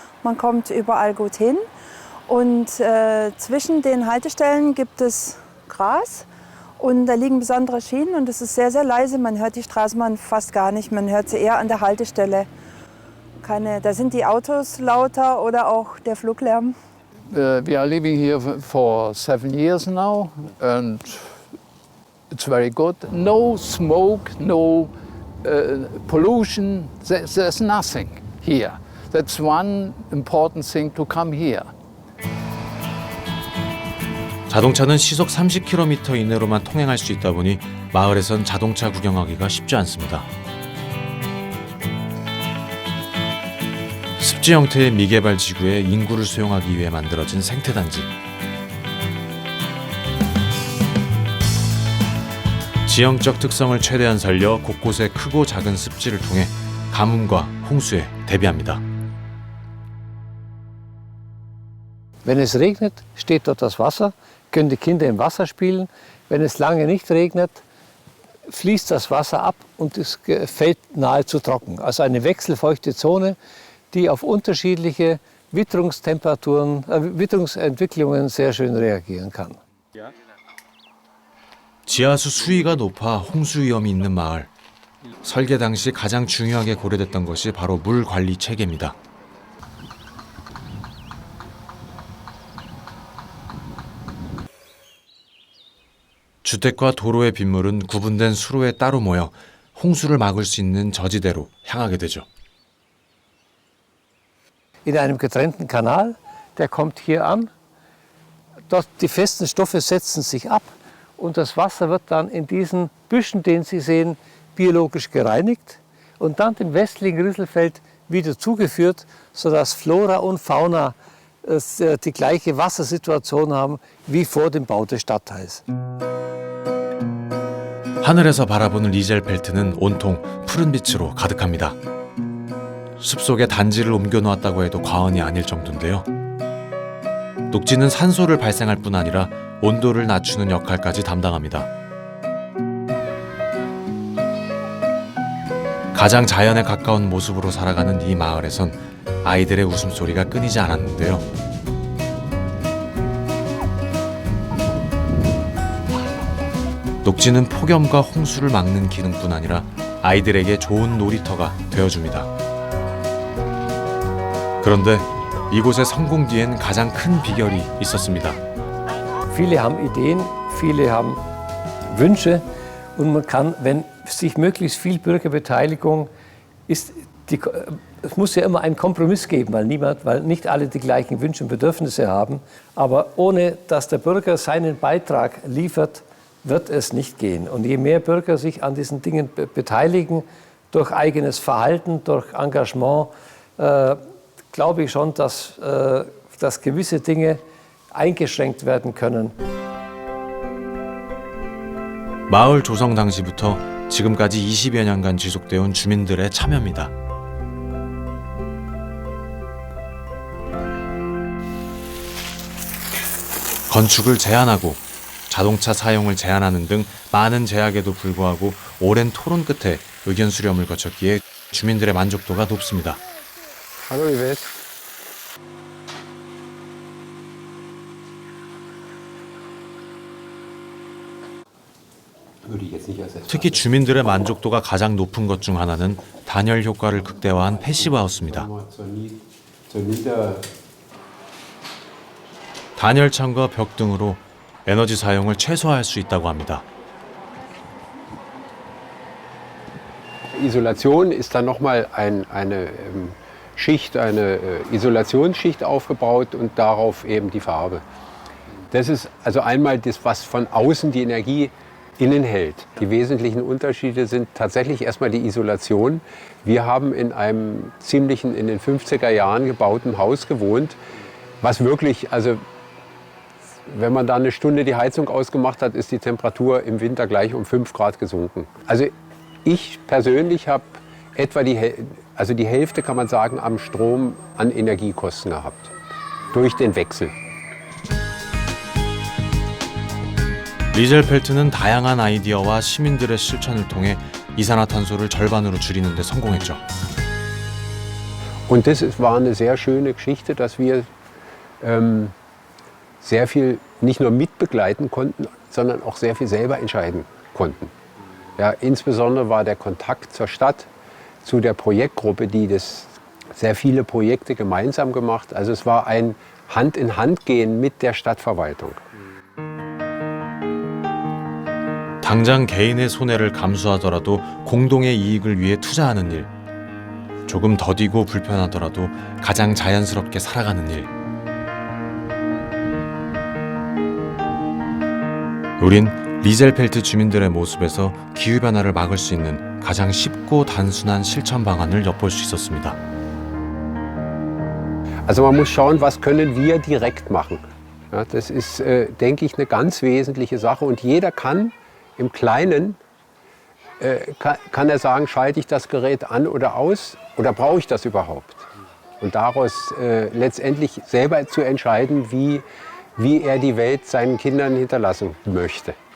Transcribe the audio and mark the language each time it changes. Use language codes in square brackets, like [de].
[de] Man kommt überall gut hin. Und zwischen den Haltestellen gibt es Gras und da liegen besondere Schienen und es ist sehr, sehr leise. Man hört die Straßenbahn fast gar nicht. Man hört sie eher an der Haltestelle. Da sind die Autos lauter oder auch der Fluglärm. [en] We are living here for 7 years now and it's very good. No smoke, no pollution, there's nothing here. That's one important thing to come here. [ko] 자동차는 시속 30km 이내로만 통행할 수 있다 보니 마을에선 자동차 구경하기가 쉽지 않습니다. 습지 형태의 미개발 지구에 인구를 수용하기 위해 만들어진 생태단지. 지형적 특성을 최대한 살려 곳곳에 크고 작은 습지를 통해 가뭄과 홍수에 대비합니다. [de] Wenn es regnet, steht dort das Wasser, können die Kinder im Wasser spielen. Wenn es lange nicht regnet, fließt das Wasser ab und es fällt nahezu trocken. Also eine wechselfeuchte Zone, die auf unterschiedliche Witterungsentwicklungen sehr schön reagieren kann. [ko] 지하수 수위가 높아 홍수 위험이 있는 마을. 설계 당시 가장 중요하게 고려됐던 것이 바로 물 관리 체계입니다. 주택과 도로의 빗물은 구분된 수로에 따로 모여 홍수를 막을 수 있는 저지대로 향하게 되죠. [de] In einem getrennten Kanal, der kommt hier an. Dort die festen Stoffe setzen sich ab und das Wasser wird dann in diesen Büschen, den Sie sehen, biologisch gereinigt und dann dem westlichen Rieselfeld wieder zugeführt, sodass Flora und Fauna die gleiche Wassersituation haben wie vor dem Bau des Stadtteils. [ko] 하늘에서 바라보는 리젤펠트는 온통 푸른 빛으로 가득합니다. 숲속에 단지를 옮겨놓았다고 해도 과언이 아닐 정도인데요. 녹지는 산소를 발생할 뿐 아니라 온도를 낮추는 역할까지 담당합니다. 가장 자연에 가까운 모습으로 살아가는 이 마을에선 아이들의 웃음소리가 끊이지 않았는데요. 녹지는 폭염과 홍수를 막는 기능뿐 아니라 아이들에게 좋은 놀이터가 되어줍니다. 그런데 이곳의 성공 뒤엔 가장 큰 비결이 있었습니다. [de] Viele haben Ideen, viele haben Wünsche und man kann, wenn sich möglichst viel Bürgerbeteiligung ist, es muss ja immer einen Kompromiss geben, weil nicht alle die gleichen Wünsche und Bedürfnisse haben. Aber ohne dass der Bürger seinen Beitrag liefert, wird es nicht gehen. Und je mehr Bürger sich an diesen Dingen beteiligen, durch eigenes Verhalten, durch Engagement, glaube ich schon, dass gewisse Dinge eingeschränkt werden können. [ko] 마을 조성 당시부터 지금까지 20여 년간 지속되어 온 주민들의 참여입니다. 건축을 제한하고 자동차 사용을 제한하는 등 많은 제약에도 불구하고 오랜 토론 끝에 의견 수렴을 거쳤기에 주민들의 만족도가 높습니다. [de] Hallo Yvette. [ko] 특히 주민들의 만족도가 가장 높은 것 중 하나는 단열 효과를 극대화한 패시브 하우스입니다. 단열창과 벽 등으로 에너지 사용을 최소화할 수 있다고 합니다. [de] Isolation ist dann nochmal eine Schicht, eine Isolationsschicht aufgebaut und darauf eben die Farbe. Das ist also einmal das, was von außen die Energie innen hält. Die wesentlichen Unterschiede sind tatsächlich erstmal die Isolation. Wir haben in einem ziemlichen, in den 50er Jahren gebauten Haus gewohnt, was wirklich, also wenn man da eine Stunde die Heizung ausgemacht hat, ist die Temperatur im Winter gleich um 5 Grad gesunken. Also ich persönlich habe etwa die Hälfte, kann man sagen, am Strom an Energiekosten gehabt. Durch den Wechsel. [ko] 리젤펠트는 다양한 아이디어와 시민들의 실천을 통해 이산화탄소를 절반으로 줄이는 데 성공했죠. [de] Und das war eine sehr schöne Geschichte, dass wir sehr viel nicht nur mitbegleiten konnten, sondern auch sehr viel selber entscheiden konnten. Ja, insbesondere war der Kontakt zur Stadt, zu der Projektgruppe, die das sehr viele Projekte gemeinsam gemacht. Also es war ein Hand-in-Hand-Gehen mit der Stadtverwaltung. [ko] 당장 개인의 손해를 감수하더라도 공동의 이익을 위해 투자하는 일. 조금 더디고 불편하더라도 가장 자연스럽게 살아가는 일. 우린 리젤펠트 주민들의 모습에서 기후변화를 막을 수 있는 가장 쉽고 단순한 실천 방안을 엿볼 수 있었습니다. [de] Also man muss schauen, was können wir direkt machen. Ja, das ist, denke ich, eine ganz wesentliche Sache. Und jeder kann im Kleinen, kann er sagen, schalte ich das Gerät an oder aus oder brauche ich das überhaupt? Und daraus letztendlich selber zu entscheiden, wie er die Welt seinen Kindern hinterlassen möchte.